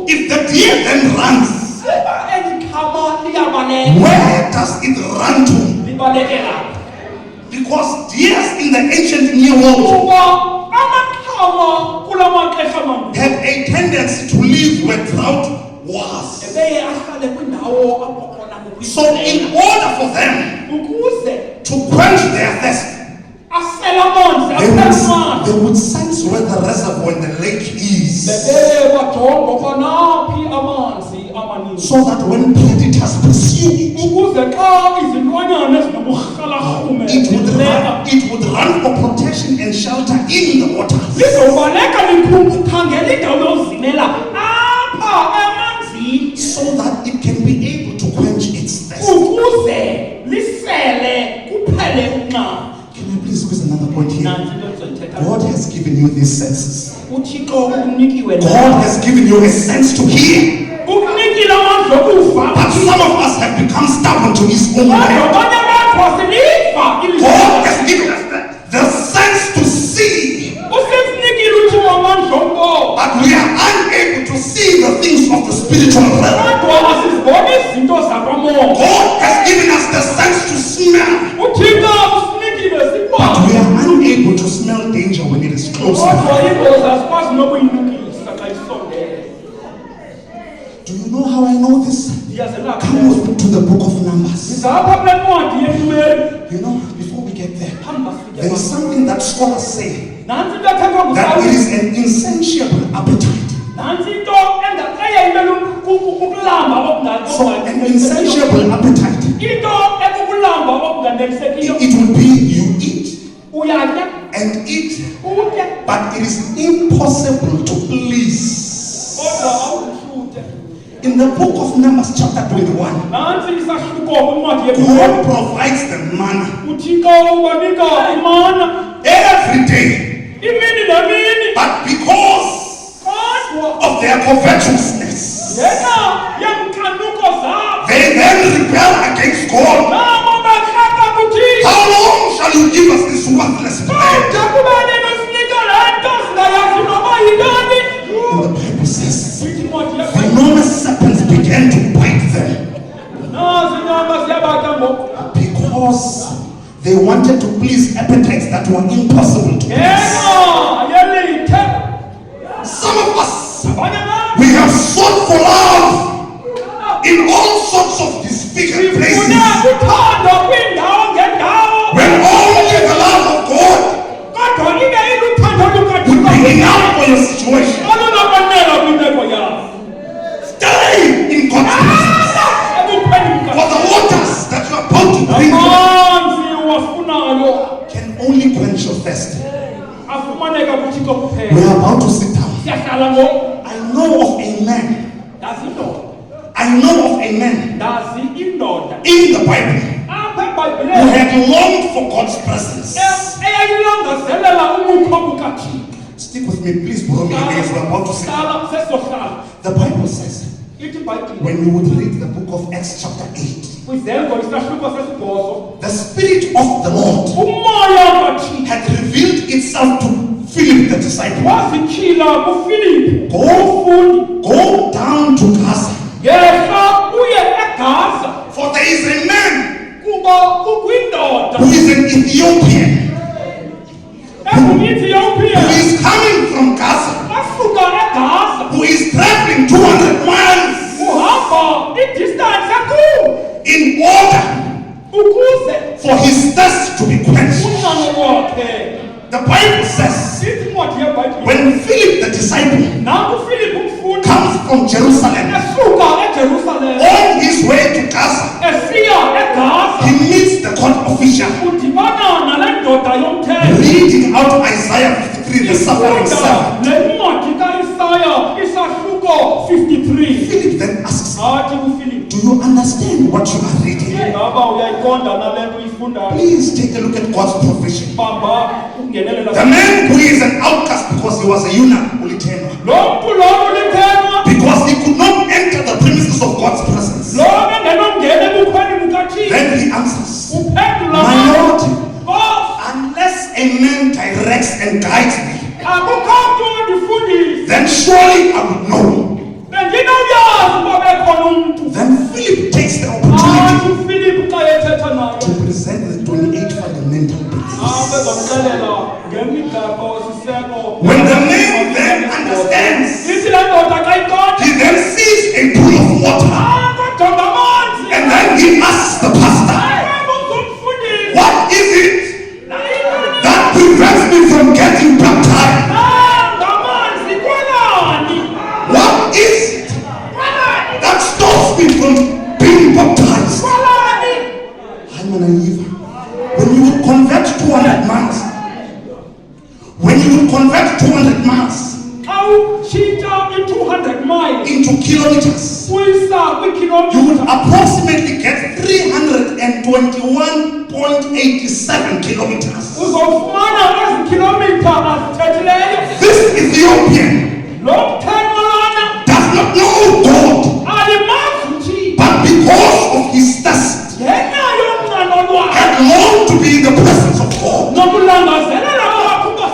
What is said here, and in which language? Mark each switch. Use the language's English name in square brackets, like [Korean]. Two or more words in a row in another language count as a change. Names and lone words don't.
[English] if the deer then runs, [Xhosa] Uba eli khama liyabaleka [English] where does it run to? [Xhosa] libalekela. [English] Because deers in the ancient Near World [Xhosa] Kuba amakhama kula maxesha mandulo [English] had a tendency to live where drought was. [Xhosa] ebeye ahlale kwindawo apho khona [English] So in order for them [Xhosa] ukuze [English] to quench their thirst, [Xhosa] asele amanzi [English] they [Xhosa] amanzi [English] they would sense where the reservoir and the lake is, [Xhosa] bebeye bajonga kwanaphi amanzi amaninzi [English] so that when predators pursue it, [Xhosa] ukuze xa izilwanyana ezinoburhalarhume [English] it would run for protection and shelter in the water. [Xhosa] lizobaleka likhangela indawo yozimela apha emanzini [English] So that it can be able to quench its thirst. [Xhosa] ukuze lisele kuphele unqama. [English] Can I please squeeze another point here? [Xhosa] Nansi into endizoyithetha. [English] God has given you these senses. [Xhosa] uThixo ukunikiwe [English] God has given you a sense to hear. [Xhosa] ukunikile amandla okuva. [English] But some of us have become stubborn to his own [Xhosa] Kodwa [English] way. [Xhosa] abanye bethu asiliva ilizwi. [English] God has given us the sense to see, [Xhosa] Usesinikile uThixo amandla okubona. [English] but we are unable to see the things of the spiritual realm. [Xhosa] Kodwa asiziboni izinto zakwamoya. [English] God has given us the sense to smell, [Xhosa] uThixo usinikile [English] but [Xhosa] sibone. [English] we are unable to smell danger when it is close [Xhosa] Kodwa [English] by. [Xhosa] ingozi asikwazi nokuyinukisa xa isondele. [English] Do you know how I know this? [Xhosa] Ndiyazelapha. [English] Come with me to the book of Numbers. [Xhosa] Ngizapha kule ncwadi yeNumeri. [English] You know, before we get there, [Xhosa] Phambi kofika [English] there is something that scholars say [Xhosa] nansi into ethethwa [English] that it [Xhosa] nguSawuli. [English] is an insatiable appetite. [Xhosa] Nansi into eyayimele ukulamba [English] So an insatiable appetite, [Xhosa] into ekukulamba okunganelisekiyo. [English] it will be you eat [Xhosa] Uyatya, [English] and eat, [Xhosa] utye, [English] but it is impossible to please. [Xhosa] kodwa awuhluthe. [English] In the book of Numbers chapter 21, [Xhosa] Nansi isahluko kwincwadi yeNumeri. [English] God provides the manna [Xhosa] Uthixo ubanika imana [English] every day, [Xhosa] imini nemini. [English] but because [Xhosa] Kodwa [English] of their covetousness, [Xhosa] ngenxa yeenkanuko zabo [English] they then rebel against God. [Xhosa] nabo bakraka kuThixo. [English] How long shall you give us this worthless bread? [Xhosa] Kodwa kubani nosinika le nto singayazi noba yintoni. [English] And the Bible says, [Xhosa] Ithi incwadi [English] enormous serpents began to bite them [Xhosa] nazi inyama ziyabatya ngoku. [English] because they wanted to please appetites that were impossible to please. [Xhosa] Ngenxa yelithe [English] Some of us, [Xhosa] abanye abantu [English] we have sought for love in all sorts of disfigured [Xhosa] sifune [English] places, [Xhosa] uthando kwiindawo ngeendawo. [English] when only the love of God [Xhosa] Kodwa ibe iluthando [English] would be [Xhosa] lukaThixo [English] enough for your situation. [Xhosa] olunokwanela kwimeko yakho. [English] Stay in God's presence. [Xhosa] Ebukhweni [English] For the waters that you are about to drink [Xhosa] amanzi wafunayo [English] can only quench your thirst. [Xhosa] afumaneka kuThixo [English] We [Xhosa] kuphela. [English] are about to sit down. [Xhosa] Siyahlala ngoku. [English] I know of a man. [Xhosa] Ndazi indoda. [English] I know of a man [Xhosa] Ndazi indoda [English] in the Bible [Xhosa] apha [English] who [Xhosa] eBhayibhileni [English] had longed for God's presence. [Xhosa] eyayilangazelela umukho kukaThixo. [English] Stick with me, please, Boromir, as we're about to sit down. [Xhosa] Hlala sesohlala. [English] The Bible says, [Xhosa] Ithi iBhayibhile [English] when you would read the book of Acts chapter 8, [Xhosa] kwizenzo isahluko sesibhozo [English] the Spirit of the Lord [Xhosa] umoya kaThixo [English] had revealed itself to Philip the disciple. [Xhosa] wazityhila kuFilipi [English] Go, [Xhosa] umfundi. [English] go down to Gaza, [Xhosa] Yehla uye eGaza [English] for there is a man [Xhosa] kuba kukwindoda [English] who is an Ethiopian who [Xhosa] engumEthiopiya [English] is coming from Gaza, [Xhosa] asuka eGaza [English] who is traveling 200 miles [Xhosa] uhamba idistance enkulu [English] in order [Xhosa] ukuze [English] for his thirst to be quenched. [Xhosa] unqano lwakhe. [English] The Bible says, [Xhosa] Ithi incwadi yeBhayibhile [English] when Philip the disciple [Xhosa] nangu uFilipi umfundi [English] comes from Jerusalem [Xhosa] esuka eJerusalem [English] on his way to Gaza, [Xhosa] esiya eGaza [English] he meets the court official [Xhosa] udibana nale ndoda yomthetho [English] reading out Isaiah 53, the suffering servant. [Xhosa] le ncwadi kaIsaya isahluko 53. [English] Philip then asks, [Xhosa] Athi kuFilipi, [English] do you understand what you are reading? [Xhosa] ngaba uyayiqonda nale nto uyifundayo? [English] Please take a look at God's provision. [Xhosa] Bamba ungenelela. [English] The man who is an outcast because he was a eunuch, [Xhosa] ulithenwa, Lo mntu lowo ulithenwa, [English] because he could not enter the premises of God's presence. [Xhosa] lo engenongena ebukhweni bukaThixo. [English] Then he answers, [Xhosa] Uphendula [English] my Lord, [Xhosa] Nkosi, [English] unless a man directs and guides me, [Xhosa] akukho mntu ondifundisa. [English] then surely I would know. [Xhosa] Bendinowuyazi uba bekhona umntu. [English] Then Philip takes the opportunity [Xhosa] Athi uFilipi xa ethetha naye [English] to present the 28 fundamental principles. [Xhosa] bezomxelela ngemigaqo siseko. [English] When the man then understands, [Xhosa] Ithi le ndoda xa iqonda, [English] he then sees a pool of water, [Xhosa] kodwa amanzi. [English] and then he asks the pastor, [Xhosa] Ayibuza umfundisi. [English] what is it that prevents me from getting baptized? [Xhosa] Ngamanzi kwelani? [English] What is it that stops me from being baptized? [Xhosa] Kwelani? [English] I'm a believer. When you would convert 200 miles, when you would convert 200 miles [Xhosa] Awutshintsha i-200 miles [English] into kilometers, [Xhosa] uyisa [English] you would [Xhosa] kwikhilomitha [English] approximately get 321.87 kilometers. [Xhosa] uzofumana ezi khilomitha azithethileyo. [English] This Ethiopian [Xhosa] Lo mthetho lona [English] does not know God, [Xhosa] alimazi uThixo. [English] but because of his thirst, [Xhosa] Ngenxa yomnqano lwakhe [English] had longed to be in the presence of God. [Xhosa] nokulangazelela kwakhe ukuba